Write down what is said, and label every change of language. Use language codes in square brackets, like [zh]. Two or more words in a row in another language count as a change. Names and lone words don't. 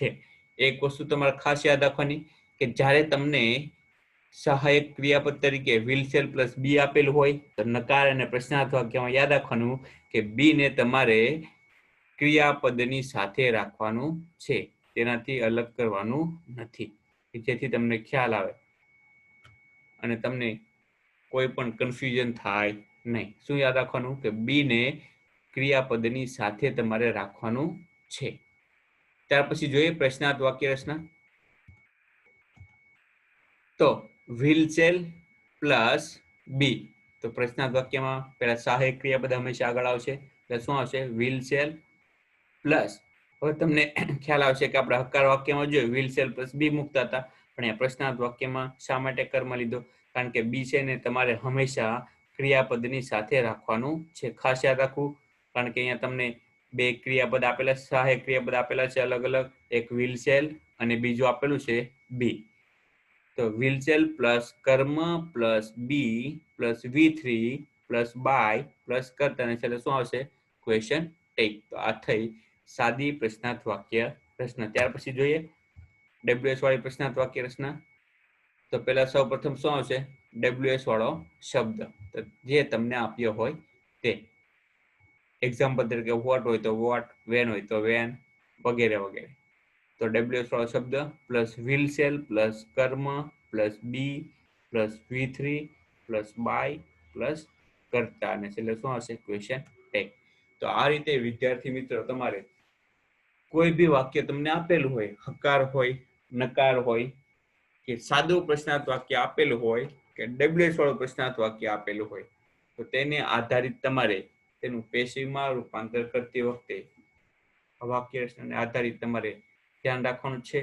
[gu] એક વસ્તુ તમારે ખાસ યાદ રાખવાની કે જ્યારે તમને સહાયક ક્રિયાપદ તરીકે [en] will shall plus be [gu] આપેલું હોય તો નકાર અને પ્રશ્નાર્થ વાક્યમાં યાદ રાખવાનું કે બી ને તમારે ક્રિયાપદની સાથે રાખવાનું છે, તેનાથી અલગ કરવાનું નથી, જેથી તમને ખ્યાલ આવે અને તમને કોઈ પણ કન્ફ્યુઝન થાય નહીં. શું યાદ રાખવાનું? કે બી ને ક્રિયાપદની સાથે તમારે રાખવાનું છે. ત્યાર પછી જોઈએ પ્રશ્નાર્થ વાક્ય રચના. તો [en] will shall plus be. [gu] તો પ્રશ્નાર્થ વાક્યમાં પહેલા સહાયક ક્રિયાપદ હંમેશા આગળ આવશે, એટલે શું આવશે? [en] will shall plus. [gu] હવે તમને ખ્યાલ આવશે કે આપણે હકાર વાક્યમાં જોયું [en] will shall plus be [gu] મૂકતા હતા, પણ અહીંયા પ્રશ્નાર્થ વાક્યમાં શા માટે કર્મ લીધો? કારણ કે બી છે ને તમારે હંમેશા ક્રિયાપદની સાથે રાખવાનું છે. ખાસ યાદ રાખવું, કારણ કે અહીંયા તમને બે ક્રિયાપદ આપેલા, સહાયક ક્રિયાપદ આપેલા છે અલગ અલગ, એક [en] will shall [gu] અને બીજું આપેલું છે બી. તો [en] will shall plus [gu] કર્મ [en] plus be plus V3 plus by plus [gu] કર્તા, અને છેલ્લે શું આવશે? [en] question tag. [gu] તો આ થઈ સાદી પ્રશ્નાર્થ વાક્ય રચના. ત્યાર પછી જોઈએ WH વાળી પ્રશ્નાર્થ વાક્ય રચના. તો પહેલા સૌ પ્રથમ શું આવશે? WH વાળો શબ્દ, તો જે તમને આપ્યો હોય તે. એક્ઝામ્પલ તરીકે વોટ હોય તો વોટ, વેન હોય તો વેન, વગેરે વગેરે. તો WH વાળો શબ્દ પ્લસ [en] will shall plus [gu] કર્મ [en] plus be plus V3 plus by plus [gu] કર્તા, અને છેલ્લે શું આવશે? [en] question tag. [gu] તો આ રીતે વિદ્યાર્થી મિત્રો તમારે કોઈ બી વાક્ય તમને આપેલું હોય, હકાર હોય, નકાર હોય, કે સાદું પ્રશ્નાર્થ વાક્ય આપેલું હોય, કે WH વાળું પ્રશ્નાર્થ વાક્ય આપેલું હોય, તો તેને આધારિત તમારે તેનું પેશીવમાં રૂપાંતર કરતી વખતે વાક્ય રચનાને આધારિત તમારે ધ્યાન રાખવાનું છે.